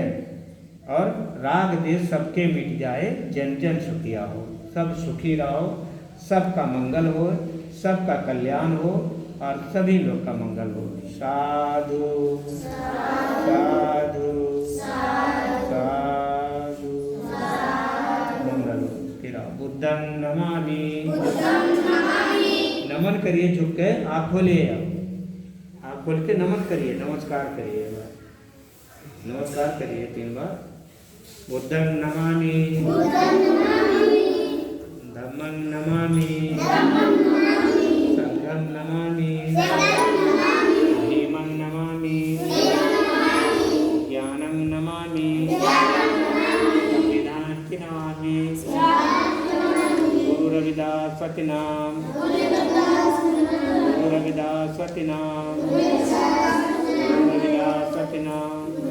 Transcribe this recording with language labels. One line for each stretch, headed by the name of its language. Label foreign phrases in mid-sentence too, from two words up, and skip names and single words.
Hindi: और राग देश सबके मिट जाए, जन जन सुखिया हो, सब सुखी रहो, सबका मंगल हो, सबका कल्याण हो और सभी लोग का मंगल हो। साधु साधु साधु, मंगल हो।
Pali: फिर बुद्धं नमामि,
Hindi: नमन करिए, झुक के आँख खोलिए, आप खोल के नमन करिए, नमस्कार करिए, नमस्कार करिए 3 बार।
Pali: बुद्धं नमामि, धम्मं नमामि, संघं नमामि, भीमं नमामि, ज्ञानं नमामि, वेदांति नमामि,
Hindi: गुरु रविदास सत्यनाम, गुरु रविदास सत्यनाम, गुरु रविदास सत्यनाम।